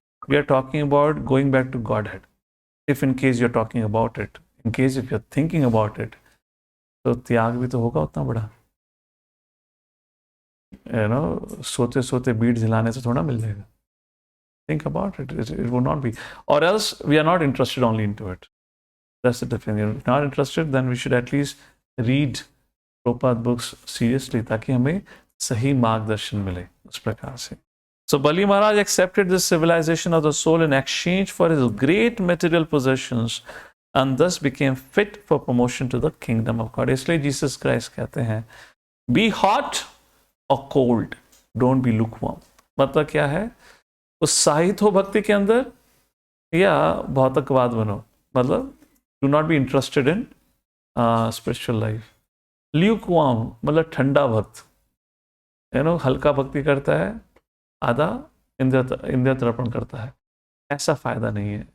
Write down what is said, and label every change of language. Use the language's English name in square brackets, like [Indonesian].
[English] We are talking about going back to godhead. If in case you are talking about it, in case if you are thinking about it, [Hindi] तो त्याग भी तो होगा उतना बड़ा। सोते सोते बीट हिलाने से थोड़ा मिल जाएगा। [English] Think about it. It would not be. Or else we are not interested only into it. That's the difference. If not interested, then we should at least read Prabhupada books seriously, [Hindi] ताकि हमें सही मार्गदर्शन मिले उस प्रकार से। [English] So Bali Maharaj accepted this civilization of the soul in exchange for his great material possessions and thus became fit for promotion to the kingdom of God. [Hindi] इसलिए [English] Jesus Christ [Hindi] कहते हैं, [English] be hot or cold, don't be lukewarm. [Hindi] मतलब क्या है? उत्साहित हो भक्ति के अंदर या भौतिकवाद बनो। मतलब [English] Do not be interested in spiritual life. [Hindi] Lukewarm मतलब ठंडा भक्त, हल्का भक्ति करता है, आधा इंद्रिय तर्पण करता है। ऐसा फायदा नहीं है।